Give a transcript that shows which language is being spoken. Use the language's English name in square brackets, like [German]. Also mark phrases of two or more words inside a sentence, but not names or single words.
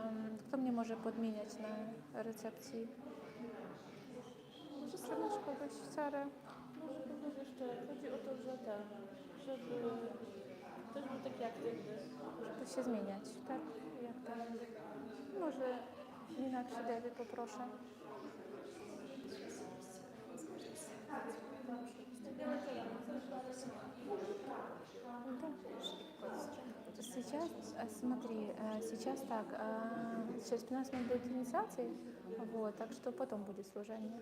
[Polish] Kto mnie może podmieniać na recepcji? Może sprzedać kogoś, Sarę? Może kogoś jeszcze. Chodzi o to, że żeby ktoś był taki aktywny. Żeby się zmieniać, tak? Jak tak? Może Meenakshi Devi poproszę. [Russian] Сейчас, смотри, сейчас так, через 15 минут будет инициации, вот, так что потом будет служение.